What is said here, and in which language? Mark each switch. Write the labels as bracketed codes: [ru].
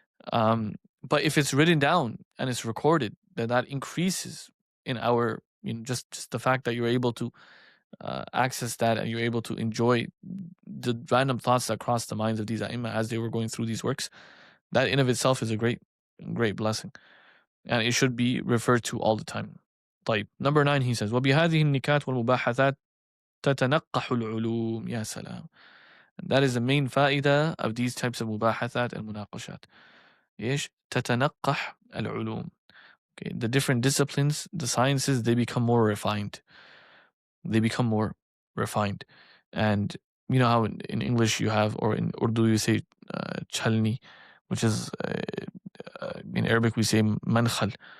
[en] But if it's written down and it's recorded, then that increases in our, just the fact that you're able to access that and you're able to enjoy the random thoughts that cross the minds of these a'imma as they were going through these works. That in of itself is a great blessing. And it should be referred to all the time. [ar] طيب. [en] Number 9, he says, [ar] وبهذه النكات والمباحثات تتنقح العلوم. يا سلام. [en] And that is the main فائدة of these types of [ar] مباحثات [en] and [ar] مناقشات. إيش؟ تتنقح العلوم. [en] Okay, the different disciplines, the sciences, they become more refined. They become more refined. And you know how in English you have, or in Urdu you say chalni, which is in Arabic we say mankhal.